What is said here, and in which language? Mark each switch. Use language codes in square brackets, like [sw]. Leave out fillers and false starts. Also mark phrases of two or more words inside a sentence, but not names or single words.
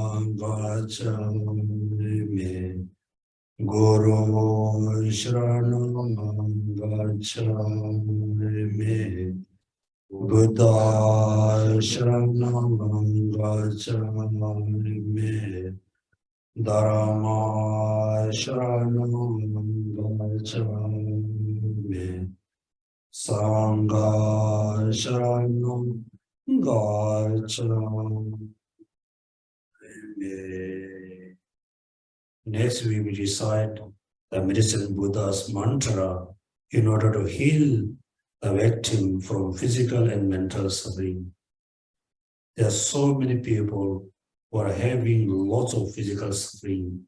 [sa] Gacchami, Guru Sharanam Gacchami, Buddha Sharanam Gacchami, Dharma Sharanam Gacchami, Sangha Sharanam Gacchami. [en] Next, we will recite the Medicine Buddha's mantra in order to heal the victim from physical and mental suffering. There are so many people who are having lots of physical suffering.